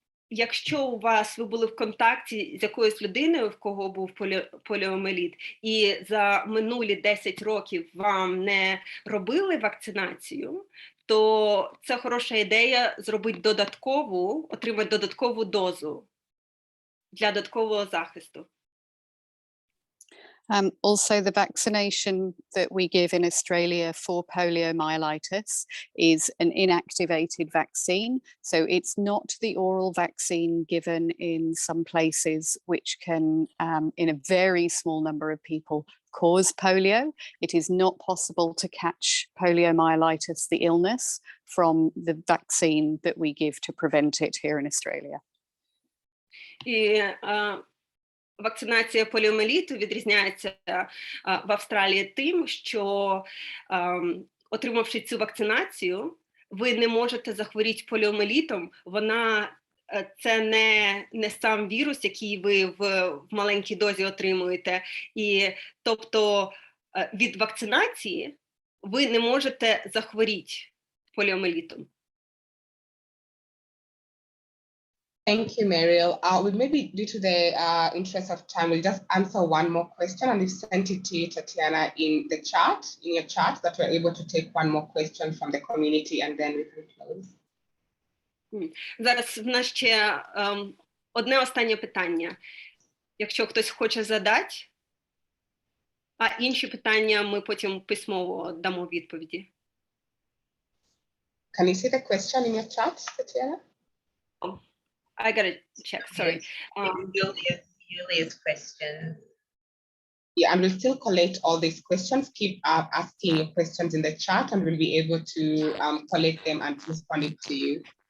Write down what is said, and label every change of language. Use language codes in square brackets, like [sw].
[uk] Якщо ви були в контакті з якоюсь людиною, в кого був поліомієліт, і за минулі 10 років вам не робили вакцинацію, то це хороша ідея зробити отримати додаткову дозу для додаткового захисту. [en] Also, the vaccination that we give in Australia for poliomyelitis is an inactivated vaccine. So it's not the oral vaccine given in some places, which can, in a very small number of people, cause polio. It is not possible to catch poliomyelitis, the illness, from the vaccine that we give to prevent it here in Australia. [uk] Вакцинація поліомієліту відрізняється в Австралії тим, що, отримавши цю вакцинацію, ви не можете захворіти поліомієлітом. Це не сам вірус, який ви в маленькій дозі отримуєте. І, тобто, від вакцинації ви не можете захворіти поліомієлітом. [en] Thank you, Mariel. We maybe, due to the interest of time, we'll just answer one more question, and we've sent it to you, Tatiana, in your chat, that we're able to take one more question from the community, and then we can close. [uk] Зараз в нас ще одне останнє питання. Якщо хтось хоче задати, а інші питання ми потім письмово дамо відповіді. [en] Can you see the question in your chat, Tatiana? I gotta check, sorry. Julia's question. Yeah, and we'll still collect all these questions. Keep asking your questions in the chat, and we'll be able to collect them and respond it to you.